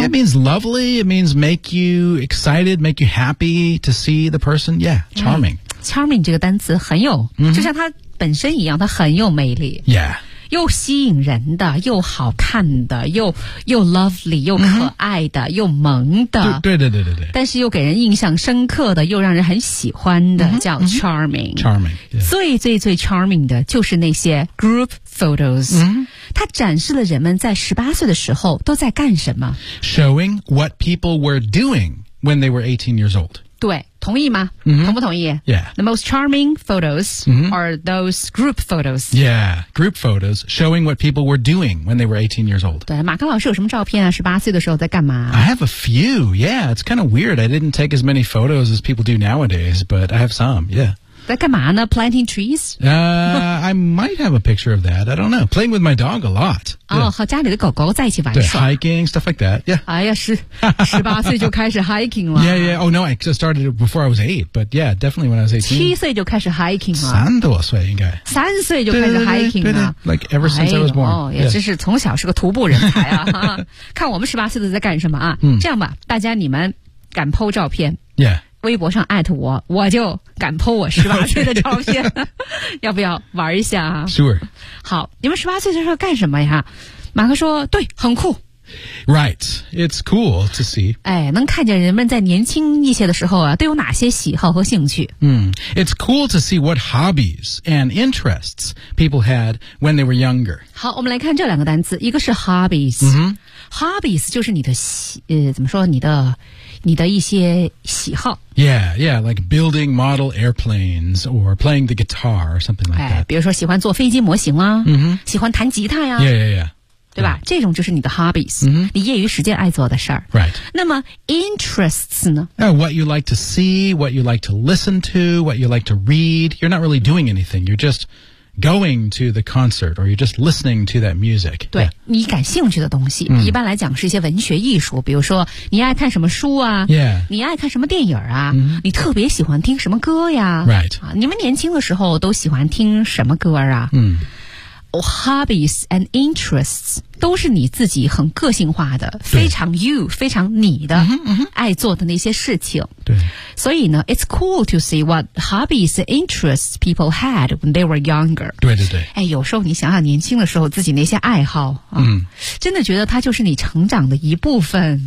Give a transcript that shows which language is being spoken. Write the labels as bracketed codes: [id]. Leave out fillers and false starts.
[en] It means lovely, it means make you excited, make you happy to see the person. Yeah, charming.、 [zh] Right. Charming 这个单词很有、 mm-hmm. 就像它本身一样它很有魅力。 [en] Yeah. [zh] 又吸引人的又好看的 又 lovely, 又可爱的、mm-hmm. 又萌的。对对对对对。但是又给人印象深刻的又让人很喜欢的、 mm-hmm. 叫 charming.、 [en] Mm-hmm. Charming.、Yeah. [zh] 最最最 charming 的就是那些 group photos.、 Mm-hmm. 它展示了人们在18岁的时候都在干什么 [en] Showing what people were doing when they were 18 years old [zh] 对同意吗、 mm-hmm. 同不同意 [en] Yeah The most charming photos、 mm-hmm. are those group photos Yeah, group photos showing what people were doing when they were 18 years old [zh] 对马克老师有什么照片啊18岁的时候在干嘛 [en] I have a few, yeah It's kind of weird I didn't take as many photos as people do nowadays But I have some, yeah [zh] 在干嘛呢 [en] Planting trees? I might have a picture of that. I don't know. Playing with my dog a lot. [zh] 哦、yeah. oh, 和家里的狗狗在一起玩耍。 [en] 对 hiking, stuff like that. Yeah. [zh] 哎呀是18岁就开始 hiking 了。 [en] Yeah, yeah. Oh, no, I just started before I was 8. But yeah, definitely when I was 18. [zh] 7岁就开始 hiking 了。三多岁应该。三岁就开始 hiking 了。 [en] Like ever since、 [zh] 哎、 [en] I was born. [zh] 哦、yeah. 也真是从小是个徒步人才啊。看我们18岁的在干什么啊。这样吧大家你们敢 po 照片。 [en] Yeah. [zh] 微博上艾特我我就敢po我18岁的照片、okay. 要不要玩一下、啊、 [en] Sure [zh] 好你们18岁的时候干什么呀马克说对很酷 [en] Right It's cool to see [zh] 哎，能看见人们在年轻一些的时候啊，都有哪些喜好和兴趣、 mm. [en] It's cool to see what hobbies and interests people had when they were younger [zh] 好我们来看这两个单词一个是 hobbies、 mm-hmm. Hobbies 就是你的怎么说你的一些喜好 [en] Yeah, yeah, like building model airplanes or playing the guitar or something like that [zh] 比如说喜欢做飞机模型啊、 mm-hmm. 喜欢弹吉他呀 [en] Yeah, yeah, yeah [zh] 对吧、 [en] yeah. [zh] 这种就是你的 hobbies、 mm-hmm. 你业余时间爱做的事儿 [en] Right [zh] 那么 interests 呢 [en] What you like to see, what you like to listen to, what you like to read You're not really doing anything, you're justgoing to the concert or you're just listening to that music [zh] 对、yeah. 你感兴趣的东西、 mm. 一般来讲是一些文学艺术比如说你爱看什么书啊、 [en] yeah. [zh] 你爱看什么电影啊、 mm-hmm. 你特别喜欢听什么歌呀 [en] Right、 [zh] 啊、你们年轻的时候都喜欢听什么歌啊、 mm. oh, Hobbies and interests 都是你自己很个性化的非常 you 非常你的、 mm-hmm, mm-hmm. 爱做的那些事情对所以呢 [en] it's cool to see what hobbies and interests people had when they were younger. [zh] 对对对。哎有时候你想想年轻的时候自己那些爱好、啊嗯、真的觉得它就是你成长的一部分。